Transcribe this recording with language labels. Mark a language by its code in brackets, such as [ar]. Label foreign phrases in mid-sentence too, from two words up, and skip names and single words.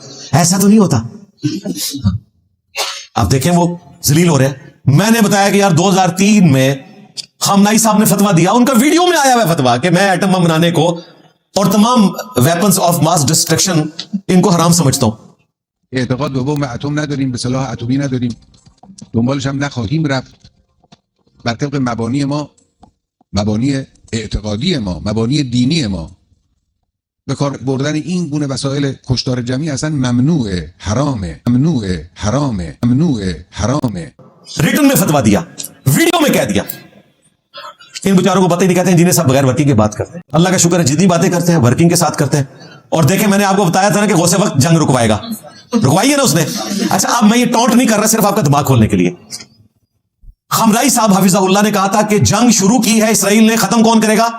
[ur] ایسا تو نہیں ہوتا. آپ دیکھیں وہ ذلیل ہو رہے ہیں. میں نے بتایا کہ یار 2003 میں خامنائی صاحب نے فتویٰ دیا, ان کا ویڈیو میں آیا ہوا فتویٰ کہ میں ایٹم بم بنانے کو اور تمام [en] weapons of mass destruction [ur] ان کو حرام سمجھتا ہوں. [fa] اعتقاد به بمب اتم نداریم, به سلاح اتمی نداریم, دنبالش هم نخواهیم رفت. بر طبق مبانی ما, مبانی اعتقادی ما, مبانی دینی ما, به کار بردن این گونه وسایل کشتار جمعی اصلا ممنوعه, حرامه, ممنوعه, حرامه, ممنوعه, حرامه. [ur] ریٹن میں فتویٰ دیا, ویڈیو میں کہہ دیا. ان بیچاروں کو پتہ ہی نہیں, کہتے ہیں جنہیں سب بغیر ورکنگ کی بات کرتے ہیں. اللہ کا شکر ہے جتنی باتیں کرتے ہیں ورکنگ کے ساتھ کرتے ہیں. اور دیکھیں میں نے آپ کو بتایا تھا نا کہ غوث وقت جنگ رکوائے گا, رکوائی ہے نا اس نے. اچھا اب میں یہ ٹونٹ نہیں کر رہا, صرف آپ کا دماغ کھولنے کے لیے. خامنائی صاحب حفظہ اللہ نے کہا تھا کہ جنگ شروع کی ہے اسرائیل نے, ختم کون کرے گا؟